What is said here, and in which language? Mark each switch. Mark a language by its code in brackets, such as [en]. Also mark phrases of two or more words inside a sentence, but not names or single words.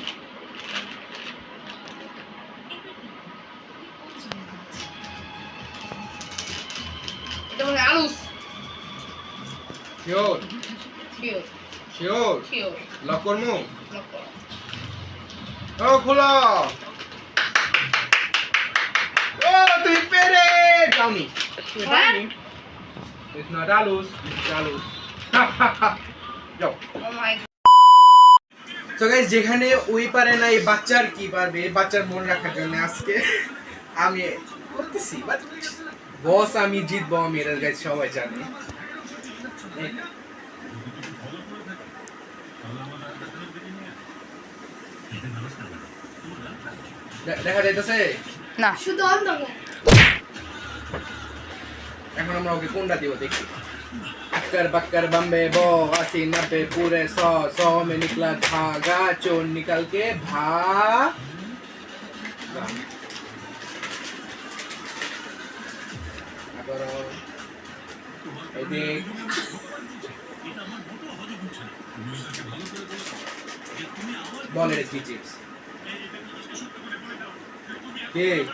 [bn] এটা মানে আলুস। শিওর লক করমু। ও খোলো। ও তুই পেরে যাওনি। [en] It's not alus, it's alus. [bn] যাও। [en] Oh my God. So guys [bn] যেখানে ওই পারে না এই বাচ্চার কি পারবে? এই বাচ্চার মন রাখার জন্য আজকে আমি করতেছি, [en] but boss [bn] আমি জিতবো, আমি এর গাইস সবাই জানে। দেখা যাইতেছে না শুধু অন্ধকার। এখন আমরা ওকে কোনটা দিব দেখি। [hi] अक्कर बक्कर बम्बे बो 80 90 पूरे 100 में निकला धागा चोर निकल के भागा। [bn] বল এটা কি চিপস? কে?